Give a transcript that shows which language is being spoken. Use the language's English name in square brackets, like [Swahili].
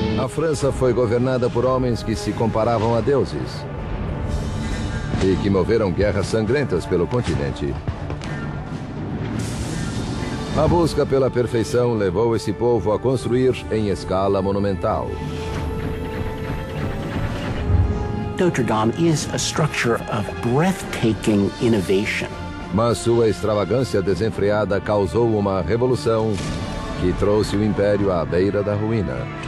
[Portuguese] França foi governada por homens que se comparavam a deuses e que moveram guerras sangrentas pelo continente. A busca pela perfeição levou esse povo a construir em escala monumental. [English] Notre Dame is a structure of breathtaking innovation. [Portuguese] Mas sua extravagância desenfreada causou uma revolução que trouxe o Império à beira da ruína.